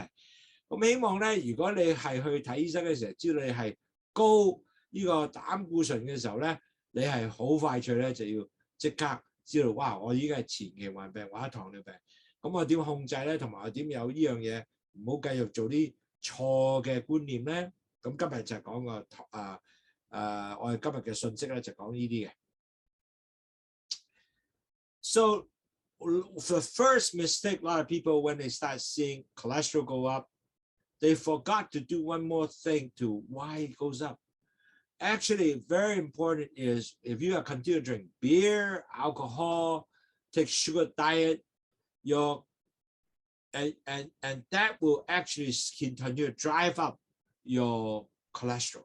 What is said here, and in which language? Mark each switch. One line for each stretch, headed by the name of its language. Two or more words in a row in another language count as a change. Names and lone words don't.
Cantonese: 咁希望咧，如果你係去睇醫生嘅時候，知道你係高呢個膽固醇嘅時候咧， 你係好快脆咧就要即刻知道，哇！我已經係前期患病或者糖尿病，咁我點控制咧？同埋我點有呢樣嘢唔好繼續做啲錯嘅觀念咧？咁今日就係講個我哋今日嘅信息咧就講呢啲嘅。
English: So the first mistake a lot of people when they start seeing cholesterol go up, they forgot to do one more thing to why it goes up. Actually, very important is if you are continuing to drink beer, alcohol, take sugar diet, and that will actually continue to drive up your cholesterol.